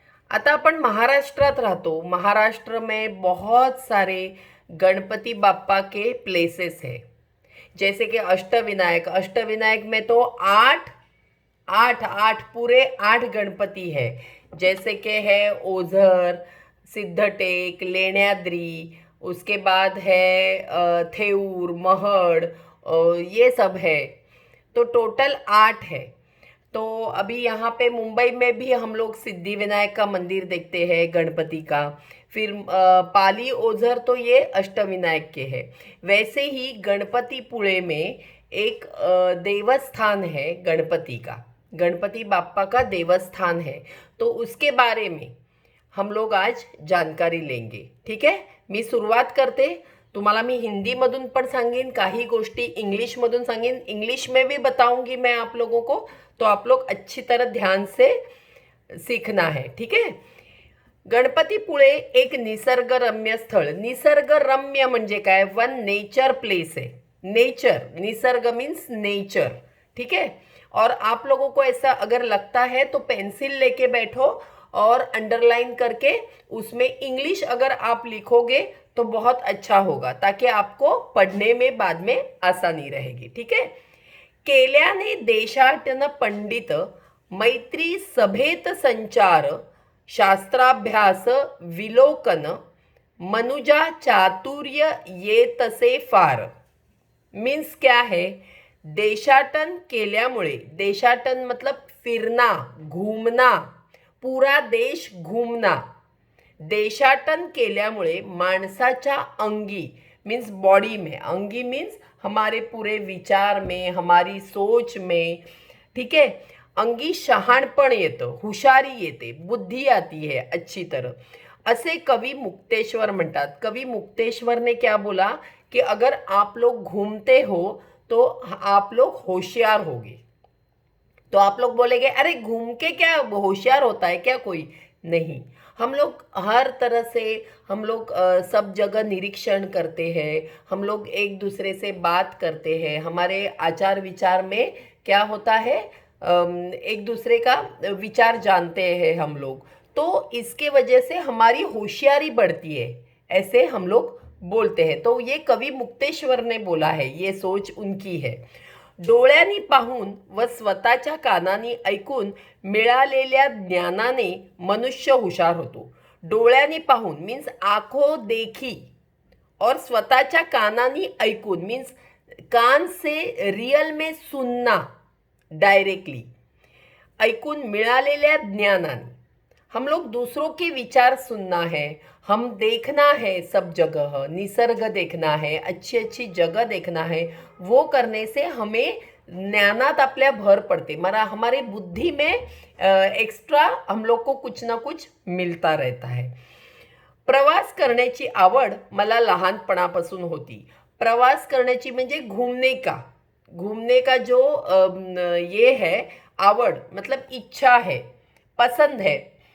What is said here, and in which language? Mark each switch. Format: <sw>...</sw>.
<mr>आता अपन महाराष्ट्रात रहतो.</mr> <hi>महाराष्ट्र में बहुत सारे गणपति बाप्पा के प्लेसेस है, जैसे कि अष्टविनायक. अष्टविनायक में तो आठ आठ आठ पूरे 8 गणपति है, जैसे कि है ओझर, सिद्धटेक, लेण्याद्री, उसके बाद है थेऊर, महड, ये सब है. तो टोटल 8 है. तो अभी यहाँ पे मुंबई में भी हम लोग सिद्धि विनायक का मंदिर देखते हैं गणपति का. फिर पाली ओझर तो ये अष्टविनायक के हैं. वैसे ही गणपतिपुळे में एक देवस्थान है गणपति का, गणपति बाप्पा का देवस्थान है. तो उसके बारे में हम लोग आज जानकारी लेंगे.</hi> <mr>ठीक है, मी सुरुवात करते. तुम्हाला मी हिंदीमधून पण सांगेन, काही गोष्टी इंग्लिशमधून सांगेन,</mr> <hi>इंग्लिश में भी बताऊंगी मैं आप लोगों को. तो आप लोग अच्छी तरह ध्यान से सीखना है. ठीक है.</hi> <mr>गणपतीपुळे एक निसर्गरम्य स्थळ. निसर्गरम्य म्हणजे काय?</mr> <hi>वन नेचर प्लेस है. Nature, Nisarga means nature. ठीक है. और आप लोगों को ऐसा अगर लगता है तो पेंसिल लेके बैठो और अंडरलाइन करके उसमें इंग्लिश अगर आप लिखोगे तो बहुत अच्छा होगा, ताकि आपको पढ़ने में बाद में आसानी रहेगी. ठीक है.</hi> <mr>केल्याने देशाटन पंडित, मैत्री सभेत संचार, शास्त्राभ्यास विलोकन, मनुजा चातुर्य ये तसे फार.</mr> <hi>मीन्स क्या है?</hi> <mr>देशाटन केल्यामुळे,</mr> <hi>देशाटन मतलब फिरना, घूमना, पूरा देश घूमना.</hi> <mr>देशाटन केल्यामुळे माणसाच्या अंगी</mr> <hi>मीन्स बॉडी में, अंगी मीन्स हमारे पूरे विचार में, हमारी सोच में. ठीक है.</hi> <mr>अंगी शहाणपण येतं, हुशारी येते,</mr> <hi>बुद्धी आती है अच्छी तरह.</hi> <mr>असे कवि मुक्तेश्वर म्हणतात.</mr> <hi>कवि मुक्तेश्वर ने क्या बोला कि अगर आप लोग घूमते हो तो आप लोग होशियार होगे. तो आप लोग बोलेंगे अरे घूम के क्या होशियार होता है क्या कोई? नहीं. हम लोग हर तरह से हम लोग सब जगह निरीक्षण करते हैं, हम लोग एक दूसरे से बात करते हैं, हमारे आचार विचार में क्या होता है, एक दूसरे का विचार जानते हैं हम लोग. तो इसके वजह से हमारी होशियारी बढ़ती है, ऐसे हम लोग बोलते हैं. तो ये कवि मुक्तेश्वर ने बोला है, ये सोच उनकी है.</hi> <mr>डोळ्यांनी पाहून व स्वतःच्या कानांनी ऐकून मिळालेल्या ज्ञानाने मनुष्य हुशार होतो.</mr> <hi>डोळ्यांनी पाहून मीन्स आंखों देखी, और स्वतःच्या कानांनी ऐकून मीन्स कान से रियल में सुनना,</hi> <mr>डायरेक्टली ऐकून मिळालेल्या ज्ञानाने.</mr> <hi>हम लोग दूसरों के विचार सुनना है, हम देखना है सब जगह, निसर्ग देखना है, अच्छी अच्छी जगह देखना है. वो करने से हमें</hi> <mr>ज्ञानात आपल्या भर पड़ते,</mr> <hi>मरा हमारे बुद्धि में एक्स्ट्रा हम लोग को कुछ ना कुछ मिलता रहता है.</hi> <mr>प्रवास करण्याची आवड मला लहानपणापासून होती. प्रवास करण्याची म्हणजे</mr> <hi>घूमने का, घूमने का जो ये है आवड, मतलब इच्छा है, पसंद है.</hi>